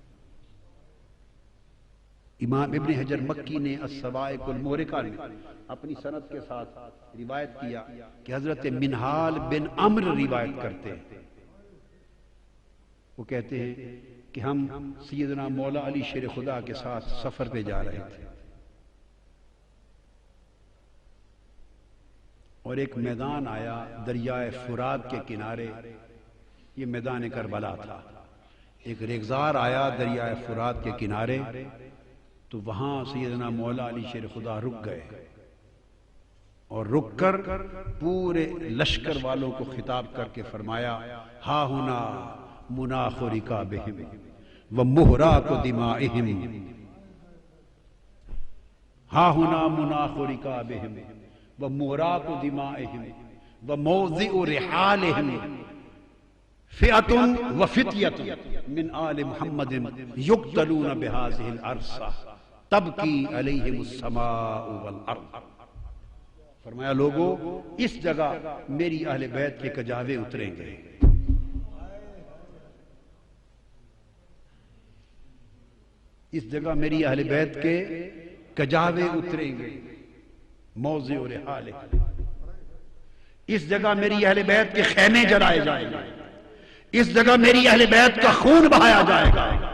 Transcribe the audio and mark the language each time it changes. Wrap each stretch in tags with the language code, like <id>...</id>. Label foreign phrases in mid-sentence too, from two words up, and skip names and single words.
<ur>امام ابن حجر مکی نے الصواعق المحرقہ میں اپنی سند کے ساتھ روایت کیا کہ حضرت منہال بن عمر روایت کرتے ہیں، وہ کہتے ہیں کہ ہم سیدنا مولا علی شیر خدا کے ساتھ سفر پہ جا رہے تھے، اور ایک میدان آیا دریائے فرات کے کنارے، یہ میدان کربلا تھا۔ ایک ریگزار آیا دریائے فرات کے کنارے، تو وہاں سیدنا مولا علی شیر خدا رک گئے، اور رک کر پورے لشکر والوں کو خطاب کر کے فرمایا</ur> <ar>ہا ہنا مناخ رکابہم ومہراق دمائہم، ہا ہنا مناخ رکابہم ومہراق دمائہم وموضع رحالہم فئۃ وفتیۃ من آل محمد یقتلون بہذہ الارض تبکی علیہم السماء والارض۔</ar> <ur>فرمایا لوگو اس جگہ میری اہل بیت کے کجاوے اتریں گے، اس جگہ میری اہل بیت کے کجاوے اتریں گے،</ur> <ar>موضع رحالہ،</ar> <ur>اس جگہ میری اہل بیت کے خیمے جلائے جائیں گے، اس جگہ میری اہل بیت کا خون بہایا جائے گا۔</ur>